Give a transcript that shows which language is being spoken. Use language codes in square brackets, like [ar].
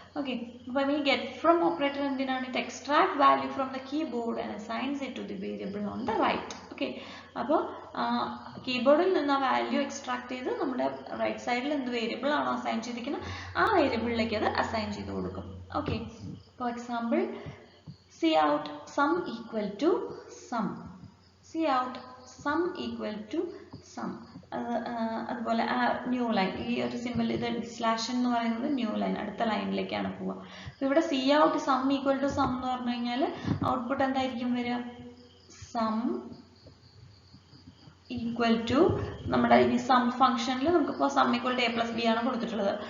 [ml] Okay, അപ്പം ഈ get from operator എന്തിനാണ്? It extract value from the keyboard and assigns it to the variable on the right. Okay, അപ്പോൾ കീബോർഡിൽ നിന്ന് ആ value extract ചെയ്ത് നമ്മുടെ റൈറ്റ് സൈഡിൽ എന്ത് വേരിയബിൾ ആണോ അസൈൻ ചെയ്തിരിക്കുന്നത് ആ വേരിയബിളിലേക്ക് അത് അസൈൻ ചെയ്ത് കൊടുക്കും. [en] Okay, for example cout sum equal to sum, cout sum equal to sum. [ml] അതുപോലെ ന്യൂ ലൈൻ, ഈ ഒരു സിമ്പിൾ ഇത് സ്ലാഷ് എന്ന് പറയുന്നത് ന്യൂ ലൈൻ, അടുത്ത ലൈനിലേക്കാണ് പോവുക. അപ്പോൾ ഇവിടെ cout sum equal to sum എന്ന് പറഞ്ഞു കഴിഞ്ഞാൽ ഔട്ട്പുട്ട് എന്തായിരിക്കും വരിക? സം ഈക്വൽ ടു നമ്മുടെ ഈ സം ഫംഗ്ഷനിൽ നമുക്കിപ്പോൾ സം ഈക്വൽ ടു a+b ആണ് കൊടുത്തിട്ടുള്ളത്.